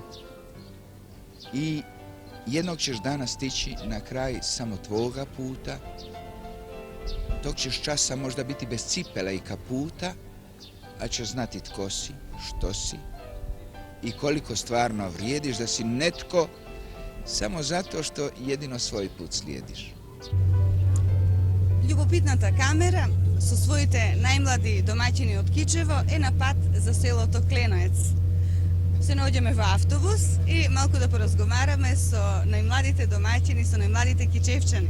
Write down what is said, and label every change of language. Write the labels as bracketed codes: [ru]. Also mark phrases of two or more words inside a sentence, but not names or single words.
[hr] I jednog ćeš dana stići na kraj samo tvoga puta, tog ćeš časa možda biti bez cipela i kaputa, a ćeš znati tko si, što si i koliko stvarno vrijediš, da si netko samo zato što jedino svoj put slijediš. [mk] Љубопитната камера со своите најмлади домаќини од Кичево е на пат за селото Кленоец. Се наоѓаме во автобус и малку да поразговараме со најмладите домаќини, со најмладите кичевчани.